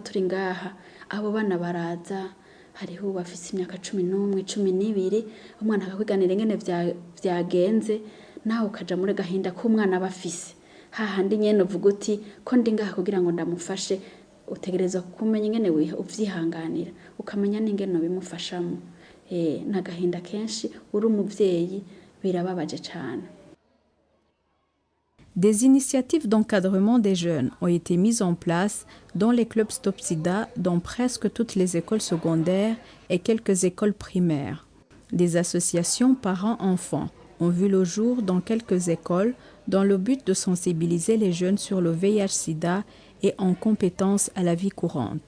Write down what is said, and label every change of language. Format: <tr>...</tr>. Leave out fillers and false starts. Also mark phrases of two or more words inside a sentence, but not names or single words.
<rn>turi ngaha, abo bana baraza, hariho bafise imyaka 11, 12, umwana akakwiganira ingene vyagenze, naho ukaja muri gahinda ko umwana bafise. Hahandi nyene uvuga uti ko ndi ngaha kugira ngo ndamufashe, utegereza kumenya ingene uvyihanganira, ukamenya n'ingene bimufashamo. Nagahinda kenshi uri umuvyeyi birababaje cyane.</rn> <fr>Des initiatives d'encadrement des jeunes ont été mises en place dans les clubs Stop Sida, dans presque toutes les écoles secondaires et quelques écoles primaires. Des associations parents-enfants ont vu le jour dans quelques écoles dans le but de sensibiliser les jeunes sur le VIH-Sida et en compétences à la vie courante.</fr>